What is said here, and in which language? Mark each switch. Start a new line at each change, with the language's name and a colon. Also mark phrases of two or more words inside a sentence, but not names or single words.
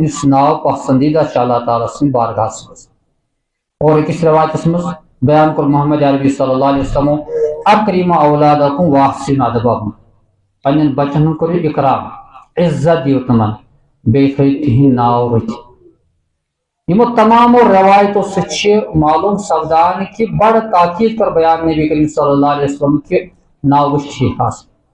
Kashmiri: یُس ناو پسندیدہ چھُ اللہ تعالیٰ سٕنٛدِ بارگاہس منٛز اور أکِس رِوایتس منٛز بیان کوٚر محمد عربی
Arabic: صلی اللہ علیہ وسلم اکرموا اولادکم واحسنوا ادبہم
Kashmiri: پننٮ۪ن بچن ہُنٛد کٔرِو اکرام عزت دِیِو تِمن بیٚیہِ تھٲیِو تِہنٛدۍ ناو رٔٹِتھ یِمو تمامو روایتو سۭتۍ چھِ معلوم سپدان کہ بڑٕ تاکید کر بیان نبی کریم
Arabic: صلی اللہ علیہ وسلم
Kashmiri: کہ ناو گوٚژھ ٹھیٖک آسُن